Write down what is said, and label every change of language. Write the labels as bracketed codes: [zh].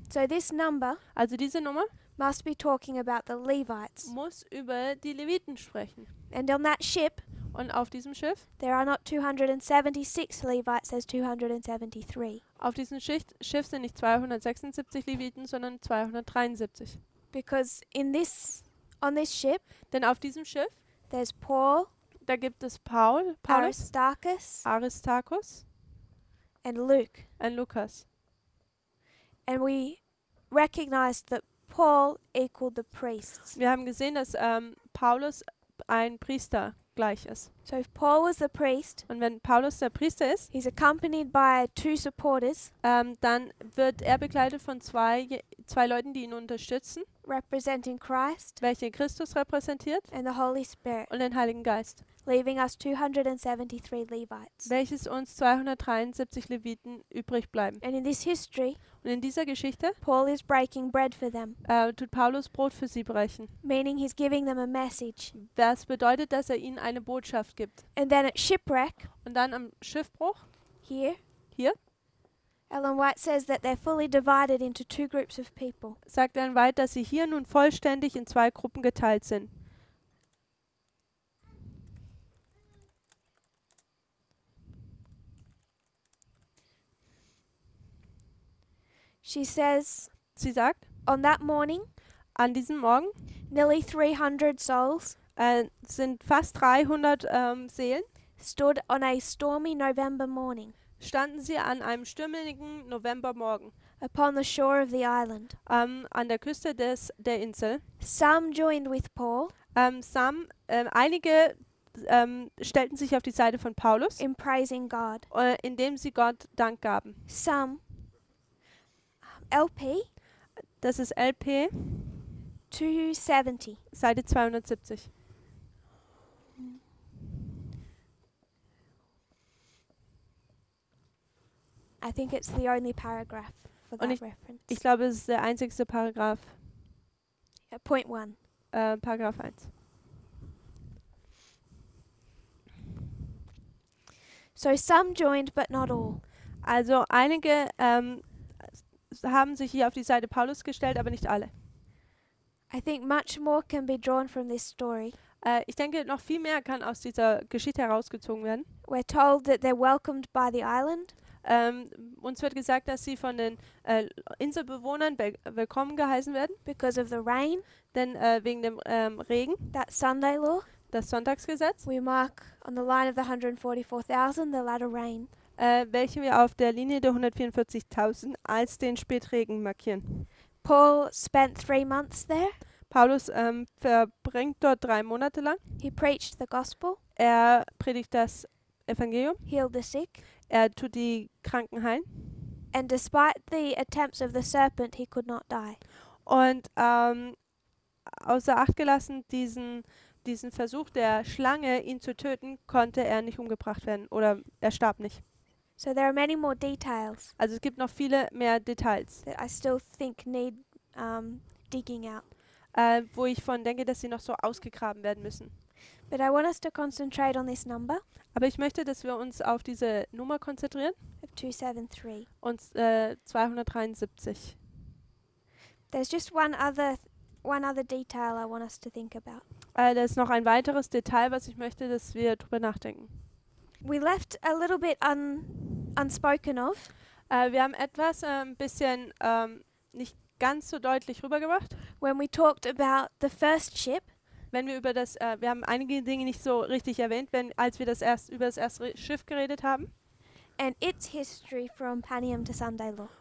[en] So this number [de] Also diese Nummer [en] must be talking about the Levites. [de] muss über die Leviten sprechen. [en] And on that ship, [de] Und auf diesem Schiff, [en] there are not 276 Levites, there's 273. [de] auf diesem Schiff sind nicht 276 Leviten, sondern 273. [en] Because on this ship, [de] Denn auf diesem Schiff, [en] there's Paul, [de] da gibt es Paulus, [en] Aristarchus, [de] Aristarchus [en] and Luke. [de] und Lukas. [en] And we recognized that Paul equaled the priests. [de] Wir haben gesehen, dass Paulus ein Priester gleich ist. [en] So if Paul was the priest, [de] Und wenn Paulus der Priester ist, [en] he's accompanied by two supporters [de] dann wird er begleitet von zwei Leuten, die ihn unterstützen, [en] representing Christ [de] welche Christus repräsentiert [en] and the Holy Spirit. [de] und den Heiligen Geist. [en] leaving us 273 Levites. [de] welches uns 273 Leviten übrig bleiben. [en] And in this history, [de] Und in dieser Geschichte [en] Paul is breaking bread for them, [de] tut Paulus Brot für sie brechen. [en] meaning he's giving them a message. [de] Das bedeutet, dass er ihnen eine Botschaft gibt. [en] And then at shipwreck, [de] Und dann am Schiffbruch, [en] here, [de] hier, [en] Ellen White says that they're fully divided into two groups of people. [de] sagt er weit, dass sie hier nun vollständig in 2 Gruppen geteilt sind. [en] She says, [de] Sie sagt, [en] on that morning, [de] an diesem Morgen [en] nearly 300 souls [de] sind fast 300 Seelen, [en] stood on a stormy November morning [de] standen sie an einem stürmigen Novembermorgen [en] upon the shore of the island. [de] an der Küste der Insel. [en] Some joined with Paul [de] Einige stellten sich auf die Seite von Paulus, [en] in praising God. [de] indem sie Gott Dank gaben. [en] Some, LP [de] Das ist LP, [en] 270. [de] Seite 270. [en] I think it's the only paragraph for [de] Und [en] that reference. [de] Ich glaube, es ist der einzigste Paragraph, [en] Point 1. [de] Paragraph 1. [en] So some joined, but not all. [de] Also einige haben sich hier auf die Seite Paulus gestellt, aber nicht alle. [en] I think much more can be drawn from this story. [de] Ich denke, noch viel mehr kann aus dieser Geschichte herausgezogen werden. [en] We're told that they're welcomed by the island, [de] Uns wird gesagt, dass sie von den Inselbewohnern willkommen geheißen werden, [en] because of the rain, [de] denn wegen dem Regen, [en] that Sunday law. [de] das Sonntagsgesetz, [en] We mark on the line of the 144,000 the latter rain. [de] welchen wir auf der Linie der 144.000 als den Spätregen markieren. [en] Paul spent 3 months there. [de] Paulus verbringt dort 3 Monate lang. [en] He preached the gospel, [de] Er predigt das Evangelium, [en] healed the sick, [de] er tut die Kranken heilen. [en] and despite the attempts of the serpent, he could not die. [de] Und außer Acht gelassen, diesen Versuch der Schlange, ihn zu töten, konnte er nicht umgebracht werden oder er starb nicht. [en] So there are many more details [de] Also es gibt noch viele mehr Details, [en] that I still think need digging out. [de] wo ich von denke, dass sie noch so ausgegraben werden müssen. [en] But I want us to concentrate on this number [de] Aber ich möchte, dass wir uns auf diese Nummer konzentrieren, [en] of 273. [de] und 273. [en] There's just one other detail I want us to think about. [de] Da ist noch ein weiteres Detail, was ich möchte, dass wir drüber nachdenken. [en] We left a little bit unspoken of [de] Wir haben etwas ein bisschen nicht ganz so deutlich rübergebracht. [en] when we talked about the first ship, [de] Wenn wir wir haben einige Dinge nicht so richtig erwähnt, als wir über das erste Schiff geredet haben. [en] and its history from Panium to Sunday law.